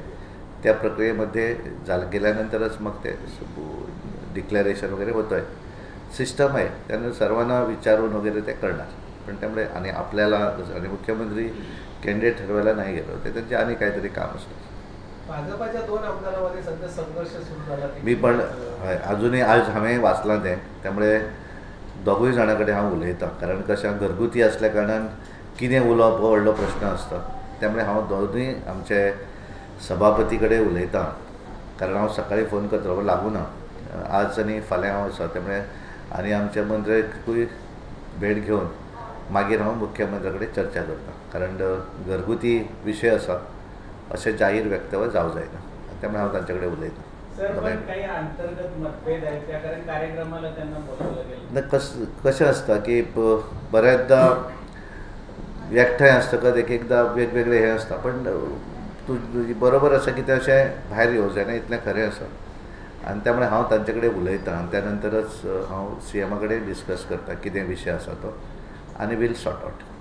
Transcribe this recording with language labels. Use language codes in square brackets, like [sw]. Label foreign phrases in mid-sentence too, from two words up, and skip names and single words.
[mr] त्या प्रक्रियेमध्ये गेल्यानंतरच मग ते डिक्लेरेशन वगैरे होतं आहे. सिस्टम आहे त्यानं सर्वांना विचारून वगैरे ते करणार. पण त्यामुळे आणि आपल्याला आणि मुख्यमंत्री कॅन्डिडेट ठरवायला नाही गेलो ते त्यांचे आणि काहीतरी काम असतं. भाजपाच्या दोन आमदारांमध्ये सध्या संघर्ष सुरू झाला. मी पण अजूनही आज हांवें वाचलां तें. [kok] त्यामुळे दोगूय जाणां कडेन हांव उलयतां. कारण कशें घरगुती असल्या कारणान कितें उलोवप हो व्हडलो प्रश्न आसता. त्यामुळे हांव दोनूय आमचे सभापती कडेन उलयतां. कारण हांव सकाळीं फोन करतलो लागूं ना. आज आनी फाल्यां हांव आसा. त्यामुळे आनी आमच्या मंत्र्याकूय भेट घेवन मागीर हांव मुख्यमंत्र्या कडेन चर्चा करतां. कारण घरगुती विशय आसा अशें जाहीर व्यक्तव्य जावं जायना. त्यामुळे हांव तांचे कडेन उलयतां. [mr] सर पण काही अंतर्गत मतभेद आहेत त्या कारण कार्यक्रमाला त्यांना बोलावलं गेलं. [kok] कशें आसता की बऱ्याचदा एकठांय आसतकच एकदां वेगवेगळे हे आसता. पण तुजी बरोबर आसा की तें अशें भायर येवं जायना इतलें खरें आसा. आनी त्यामुळे हांव तांचे कडेन उलयतां आनी त्या नंतरच हांव CM कडेन डिस्कस करता कितें विशय आसा तो आनी [en] we'll sort out.